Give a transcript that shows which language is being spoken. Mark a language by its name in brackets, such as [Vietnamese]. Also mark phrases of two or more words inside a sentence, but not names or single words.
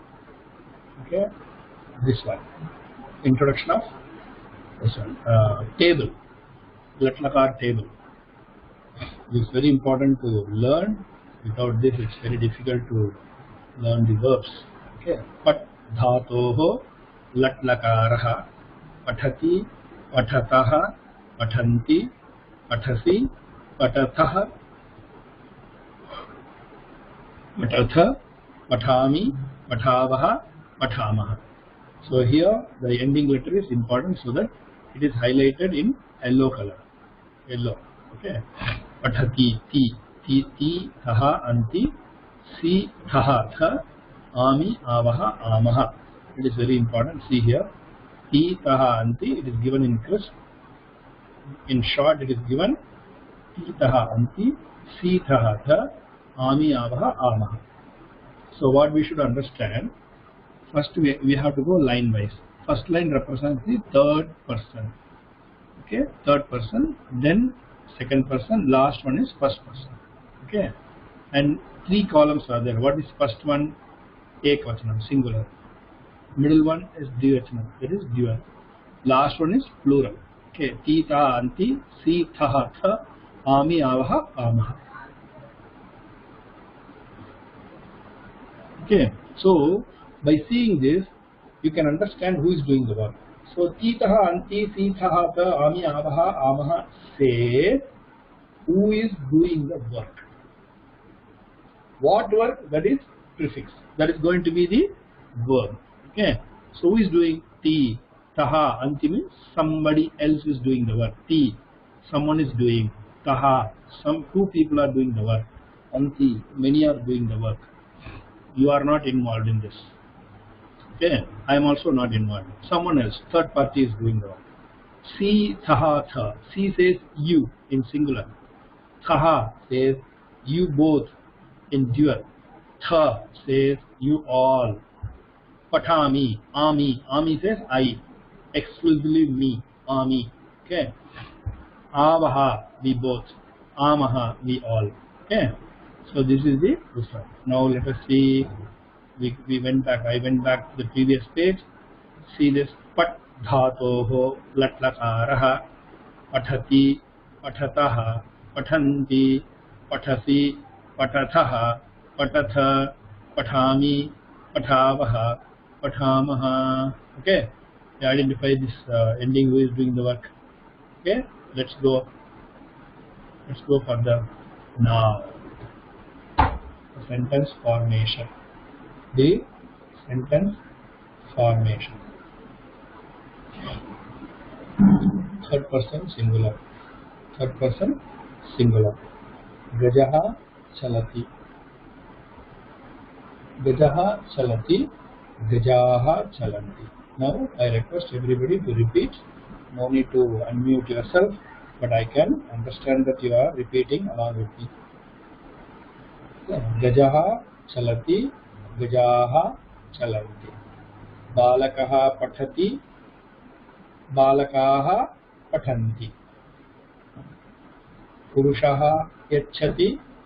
[English] Okay, this one, introduction of this one, table, Latlakar table. It is very important to learn. Without this, it's very difficult to learn the verbs. [Sanskrit] Okay, पठ् धातोः लट्लकारः पठति पठतः पठन्ति पठसि पठथः पठथ पठामि पठावः पठामः. [English] So here the ending letter is important so that it is highlighted in yellow color. Yellow. Okay. [Sanskrit] पठति ति थः अन्ति सि थः थ आमि आवः आमः. [English] It is very important. See here. [Sanskrit] ति तः अन्ति. [English] It is given in crisp. In short, it is given [Sanskrit] ति तः अन्ति सि तः थ आमि आवः आमः. [English] So what we should understand, first we have to go line wise. First line represents the third person. Okay, third person, then second person, last one is first person. Okay, and three columns are there. What is first one? Ekvachanam, singular. Middle one is Dvivachanam, that is dual. Last one is plural. [Sanskrit] Okay, ति त अन्ति सि थः थ आमि आवः आमः. [English] Okay, so by seeing this, you can understand who is doing the work. So, [Sanskrit] ति तः अन्ति सि थः थ आमि आवः आमः [English] says who is doing the work. What work? That is prefix. That is going to be the verb. Okay. So who is doing? [Sanskrit] ति तः अन्ति [English] means somebody else is doing the work. Ti, someone is doing. Taha, two people are doing the work. Anti, many are doing the work. You are not involved in this. Okay. I am also not involved. Someone else, third party is doing the work. [Sanskrit] सि थः थ. [English] Si says you in singular. Thaha says you both in dual. Tha says you all. [Sanskrit] पठामि आमि. [English] Ami says I. Exclusively me. Ami. Okay. Avaha, we both. Amaha, we all. Okay. So this is the Usra. Now let us see. We went back. I went back to the previous page. See this [Sanskrit] पठ् धातोः लट् लकारः पठति पठतः पठन्ति पठसि पठथः पठथ पठामि पठावः पठामः. [English] Okay, we identify this ending who is doing the work. Okay, let's go further. Now the sentence formation. The sentence formation. Third person singular. Third person singular. [Sanskrit] गजः चलति. गजः चलति. गजाः चलन्ति. [English] Now I request everybody to repeat. No need to unmute yourself, but I can understand that you are repeating along with me. [Sanskrit] गजः चलति. गजाः चलन्ति बालकः पठति. बालकाः पठन्ति. पुरुषः याचति.